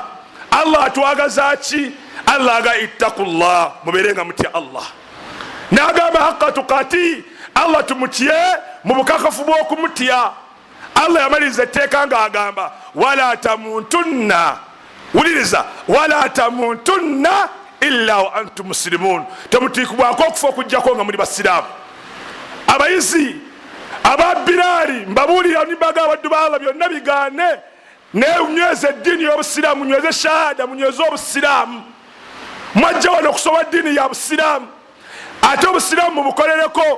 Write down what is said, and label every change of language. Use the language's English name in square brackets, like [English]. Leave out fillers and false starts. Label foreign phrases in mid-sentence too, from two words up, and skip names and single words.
[Ganda] Allah atwagaza ki? Allah aga ittaqullah, mubeerenga mutya Allah. N'agamba [Arabic] حق تقاته, [Ganda] Allah tumutye mu bukakafu bw'okumutya. Allah yamaliriza etteeka ng'agamba [Arabic] ولا تموتن, [Ganda] wuliriza, [Arabic] ولا تموتن إلا وأنتم مسلمون. [Ganda] Temutiikibwako okufa okujjako nga muli basiraamu. Abayizi ababilaali mbabuulira nimbaga abaddu ba Allah byonna bigaane neunyweze eddiini y'obusiraamu, munyweze shahada, munyweze obusiraamu. Mwajja wano okusoma eddiini ya busiraamu ate obusiraamu mubukolereko.